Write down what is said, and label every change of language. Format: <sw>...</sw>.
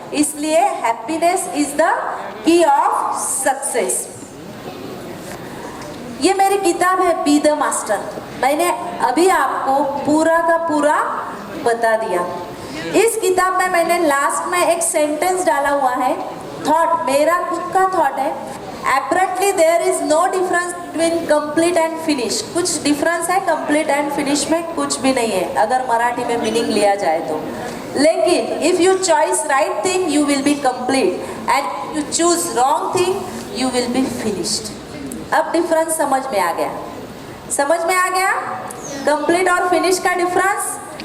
<en>इसलिए happiness is the key of success.</en> <hi>ये मेरी किताब है बी द मास्टर। मैंने अभी आपको पूरा का पूरा बता दिया। इस किताब में मैंने लास्ट में एक सेंटेंस डाला हुआ है, थॉट, मेरा खुद का थॉट है।</hi> <en>Apparently there is no difference between complete and finish।</en> <hi>कुछ डिफरेंस है</hi> <en>complete and finish</en> <hi>में, कुछ भी नहीं है अगर मराठी में मीनिंग लिया जाए तो।</hi> <en>लेकिन if you choice right thing you will be complete and you choose wrong thing you will be finished.</en> <hi>अब डिफरेंस समझ में आ गया? समझ में आ गया कंप्लीट और फिनिश का डिफरेंस?</hi>